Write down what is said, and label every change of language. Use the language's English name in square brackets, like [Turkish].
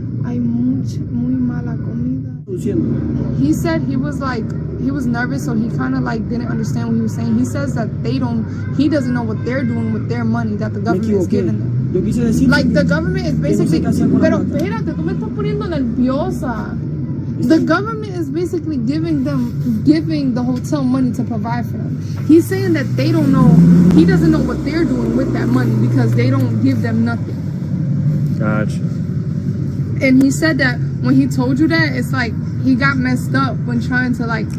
[Spanish] Hay muy mala comida. [English] He said he was nervous, so he kind of like didn't understand what he was saying. He says that he doesn't know what they're doing with their money that the government is giving them. [Spanish] Yo quise decir [English] Like the government is basically, [Spanish] no sé qué hacía con la pero plata. espérate, tú me estás poniendo nerviosa. [English] The government is basically giving the hotel money to provide for them. He's saying that he doesn't know what they're doing with that money because they don't give them nothing. Gotcha. And he said that when he told you that, it's like he got messed up when trying to like.